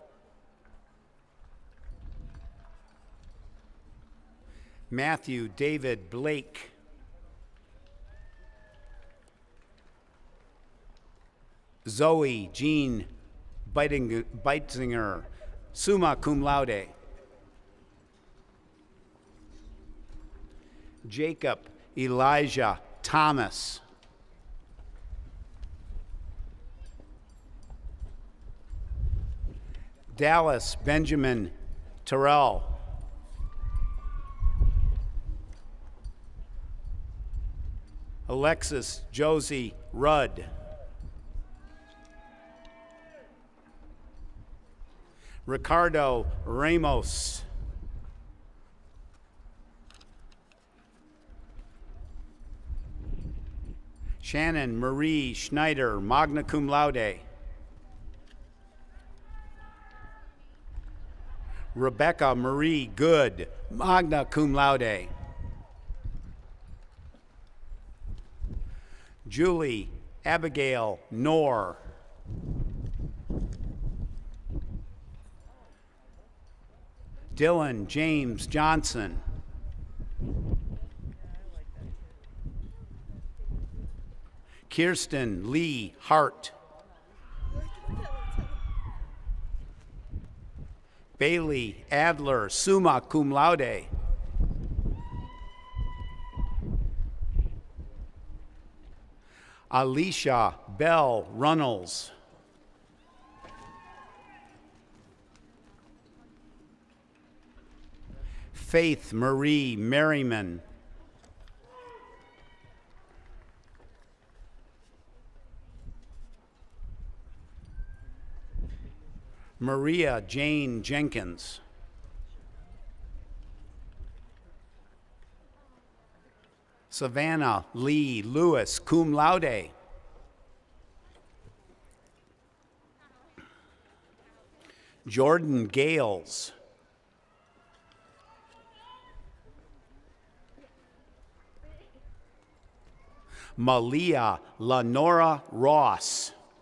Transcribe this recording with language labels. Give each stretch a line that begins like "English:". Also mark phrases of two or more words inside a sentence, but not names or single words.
English: Matthew David Blake. Zoe Jean Beitzinger,
Latin: summa cum laude.
English: Jacob Elijah Thomas. Dallas Benjamin Terrell. Alexis Josie Rudd. Ricardo Ramos. Shannon Marie Schneider,
Latin: magna cum laude.
English: Rebecca Marie Good,
Latin: magna cum laude.
English: Julie Abigail Knorr. Dylan James Johnson. Kirsten Lee Hart. Bailey Adler,
Latin: summa cum laude.
English: Alicia Bell Runnels. Faith Marie Merriman. Maria Jane Jenkins. Savannah Lee Lewis,
Latin: cum laude.
English: Jordan Gales. Malia Lenora Ross.